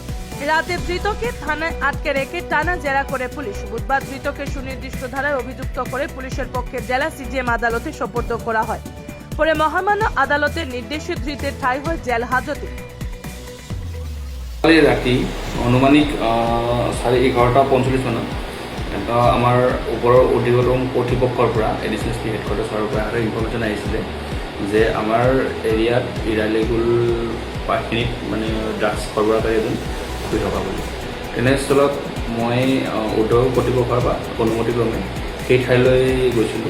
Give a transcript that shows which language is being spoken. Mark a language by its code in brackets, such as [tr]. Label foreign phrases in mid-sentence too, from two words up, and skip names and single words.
[bn] রাতে ধৃতকে থানায় আটকে রেখে টানা জেরা করে পুলিশ। বুধবার ধৃতকে সুনির্দিষ্ট ধারায় অভিযুক্ত করে পুলিশের পক্ষে জেলা সিজিএম আদালতে সোপর্দ করা হয়। পরে মহামান্য আদালতের নির্দেশে ধৃতের ঠাঁই হয় জেল হাজতে। [as] রাতি আনুমানিক 11:45 মানত এটা আমাৰ ওপৰৰ অধিকতম কৰ্তৃপক্ষৰ পৰা [en] additional SP headquarters [as] পৰা এটা ইনফৰ্মেশ্যন আহিছিলে যে আমাৰ এৰিয়াত ইৰালিগুল পাৰ্টিনিত মানে ড্ৰাগছ সৰবৰাহকাৰী এজন শুই থকা বুলি। তেনেস্থলত মই উদ্যোগ কৰ্তৃপক্ষৰ পৰা অনুমতিক্ৰমে সেই ঠাইলৈ গৈছিলোঁ।